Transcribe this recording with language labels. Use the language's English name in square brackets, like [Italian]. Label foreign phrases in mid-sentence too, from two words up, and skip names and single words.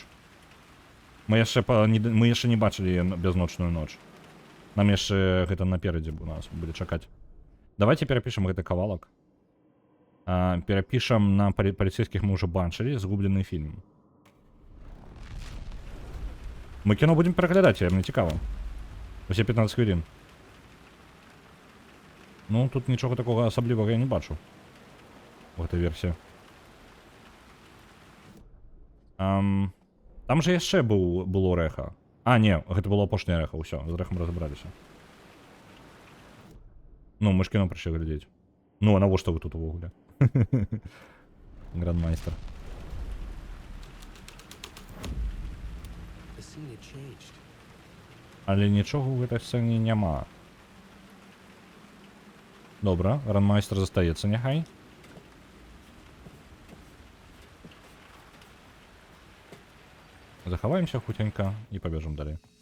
[Belarusian] Мы яшчэ не бачылі бязночную ноч. Нам яшчэ гэта наперадзе у нас будзе чакаць. Давайте перапішам гэты кавалак. Перапішам на паліцейскіх мы ўжо бачылі згублены фільм. [Ukrainian] Ми кіно будемо переглядати, мені цікаво. Усі 15 хвилин. Ну, тут нічого такого особливого я не бачу. [Russian] В этой [Belarusian] версії. Там же яшчэ было рэха. А, не, гэта было апошняе рэха, ўсё, з рэхам разабраліся. Ну, мы ж кіно прыйшлі глядзець. Ну, а навошта вы тут увогуле? Грандмайстер. [English] The scene had changed. [Belarusian] Але нічога ў гэтай сцэне няма. Добра, грандмайстер застаецца няхай. Захаваемся хутенька і пабежым далей.